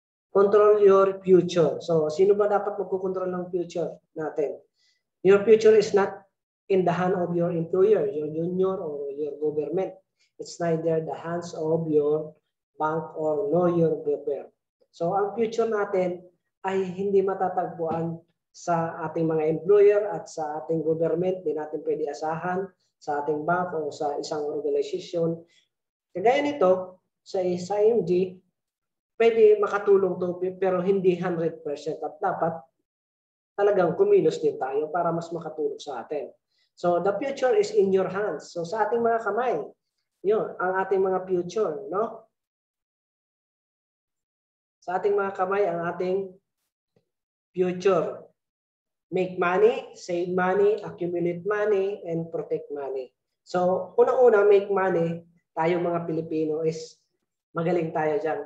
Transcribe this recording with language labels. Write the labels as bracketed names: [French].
[English] Control your future. [Filipino] So, sino ba dapat magkukontrol ng future natin? [English] Your future is not in the hand of your employer, your union, or your government. It's neither the hands of your bank or nor your government. [Filipino] So, ang future natin ay hindi matatagpuan sa ating mga employer at sa ating government. Di natin pwede asahan sa ating bank o sa isang organization. Kagaya nito, sa IMG, pwede makatulong to pero hindi 100% at dapat talagang kumilos din tayo para mas makatulong sa atin. [English] So the future is in your hands. [Filipino] So sa ating mga kamay, yun, ang ating mga future, no? Sa ating mga kamay, ang ating future. [English] Make money, save money, accumulate money, and protect money. [Filipino] So unang-una, [English] make money, [Filipino] tayo mga Pilipino is magaling tayo dyan.